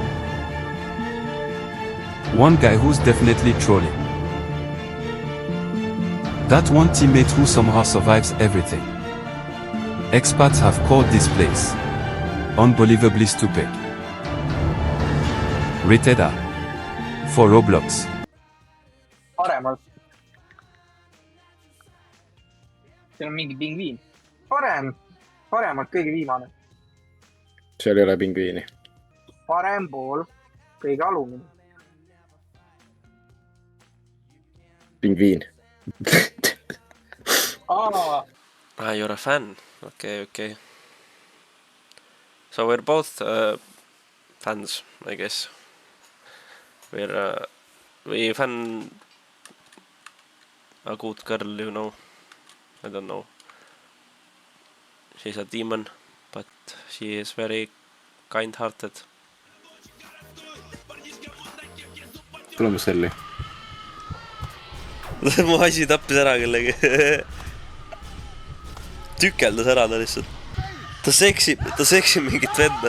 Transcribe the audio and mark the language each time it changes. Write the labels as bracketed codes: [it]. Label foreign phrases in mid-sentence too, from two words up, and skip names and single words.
[en] One guy who's definitely trolling. That one teammate who somehow survives everything. Experts have called this place unbelievably stupid. Rated R for Roblox. [et] Paremalt. Seal on mingi pingviin. Paremalt kõige viimane. Seal ei ole pingviini. Parem pool kõige alumine. Pingviin. [en] You're a fan. Okay. So we're both fans, I guess. We fan a good girl, you know. I don't know. She's a demon, but she is very kind-hearted. [et] Tulemus Selli. Mu asi tappis ära kellegi. Tükeldas ära ta lihtsalt. Ta seksib mingit venda.